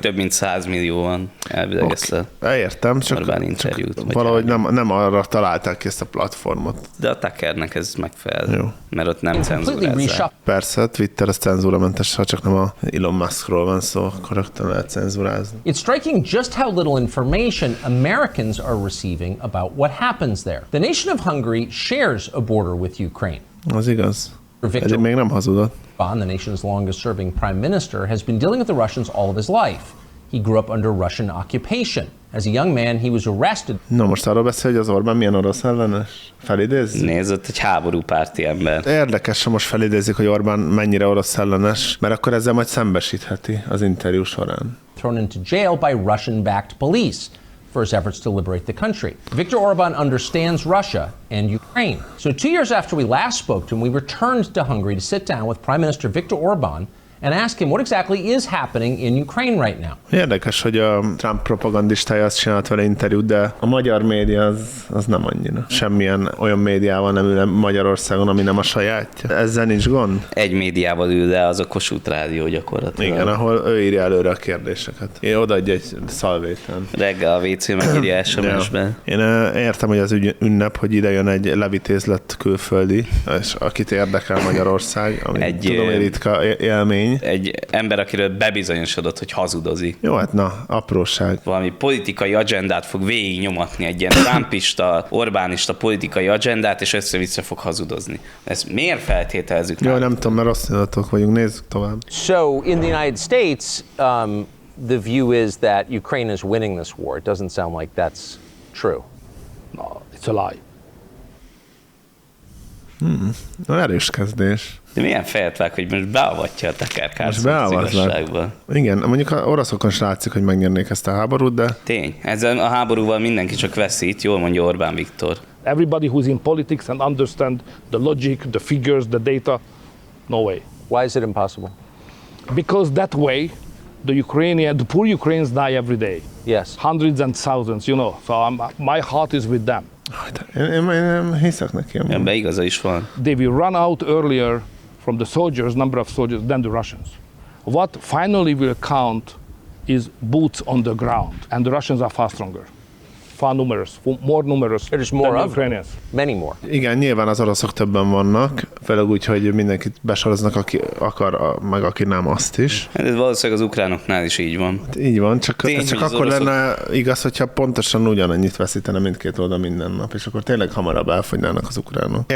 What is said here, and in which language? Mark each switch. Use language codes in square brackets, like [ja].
[hu] Több mint 100 millióan elvileg ezt Értem, csak, interjút, csak valahogy nem arra találták ki ezt a platformot. De a Tuckernek ez megfelel, jó. Mert ott nem cenzúrázza. Persze, Twitter az cenzúramentes, ha csak nem a Elon Muskról van szó, akkor rögtön lehet cenzúrázni. [en] It's striking just how little information Americans are receiving about what happens there. The nation of Hungary shares a border with Ukraine. [hu] Az igaz. Ezért még nem hazudott. [en] The nation's longest-serving prime minister has been dealing with the Russians all of his life. He grew up under Russian occupation. As a young man, he was arrested. [hu] No, most arról beszél, hogy az Orbán milyen orosz ellenes. Felidéz? Nézd, egy háborúpárti ember. Érdekes, ha most felidézik, hogy Orbán mennyire orosz ellenes, mert akkor ezzel majd szembesítheti az interjú során. [en] Thrown into jail by Russian-backed police for his efforts to liberate the country. Viktor Orbán understands Russia and Ukraine. So 2 years after we last spoke to him, we returned to Hungary to sit down with Prime Minister Viktor Orbán and ask him what exactly is happening in Ukraine right now. [hu] Érdekes, hogy a Trump propagandistája azt csinált vele interjút, de a magyar média az nem annyira. Semmilyen olyan médiával nem ül Magyarországon, ami nem a sajátja. Ezzel nincs gond? Egy médiával ül le, az a Kossuth Rádió gyakorlatilag. Igen, ahol ő írja előre a kérdéseket. Én odaadja egy szalvétlen. Reggel a WC megírja SMS-ben. Én értem, hogy az ünnep, hogy ide jön egy levitézlet külföldi, és akit érdekel Magyarország, ami egy, tudom, hogy ritka élmény. Egy ember, akiről bebizonyosodott, hogy hazudozik. Jó, hát na, apróság. Valami politikai agendát fog végignyomatni, egy ilyen trumpista, orbánista politikai agendát, és össze-vissza fog hazudozni. Ezt miért feltételezzük? Jó, nem tudom, mert rosszindulatok vagyunk, nézzük tovább. [en] So, in the United States, the view is that Ukraine is winning this war. It doesn't sound like that's true. No, it's a lie. [hu] Erős kezdés. De milyen fejet vág, hogy most beavatja a Tucker Carlson. Igen, mondjuk az oroszokon is látszik, hogy megnyernék ezt a háborút, de... Tény, ezzel a háborúval mindenki csak veszít, jól mondja Orbán Viktor. [en] Everybody who's in politics and understand the logic, the figures, the data, no way. Why is it impossible? Because that way, the Ukrainian, the poor Ukrainians die every day. Yes. Hundreds and thousands, you know, so my heart is with them. [hu] Én hiszek neki. Ja, be igaza is van. [en] They will run out earlier from the soldiers, number of soldiers, than the Russians. What finally will count is boots on the ground, and the Russians are far stronger. far numerous, more numerous there is more than of Ukrainians. Many more. [hu] Igen, nyilván az oroszok többen vannak, főleg úgy, hogy mindenkit besoroznak, aki akar, meg aki nem, azt is. Ez valószínűleg az ukránoknál is így van. Így van, csak, tényleg, csak akkor oroszok... lenne igaz, hogyha pontosan ugyanannyit veszítene mindkét oldal minden nap, és akkor tényleg hamarabb elfogynának az ukránok.